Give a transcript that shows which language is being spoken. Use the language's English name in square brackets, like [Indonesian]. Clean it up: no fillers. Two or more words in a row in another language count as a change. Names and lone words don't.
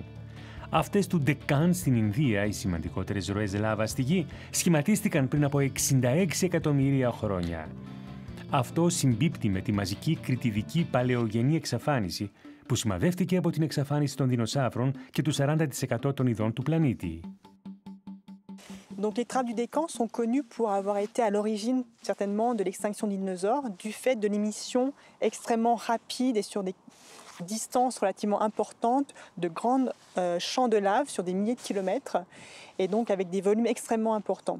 [Greek] Αυτές του Ντεκάν στην Ινδία, οι σημαντικότερες ροές λάβα στη Γη, σχηματίστηκαν πριν από 66 εκατομμύρια χρόνια. Αυτό συμπίπτει με τη μαζική κρητιδική παλαιογενή εξαφάνιση, που σημαδεύτηκε από την εξαφάνιση των δεινοσαύρων και του 40% των ειδών του πλανήτη. [French] Donc les trappes du Décan sont connues pour avoir été à l'origine certainement de l'extinction des dinosaures du fait de l'émission extrêmement rapide et sur des distances relativement importantes de grands champs de lave sur des milliers de kilomètres et donc avec des volumes extrêmement importants.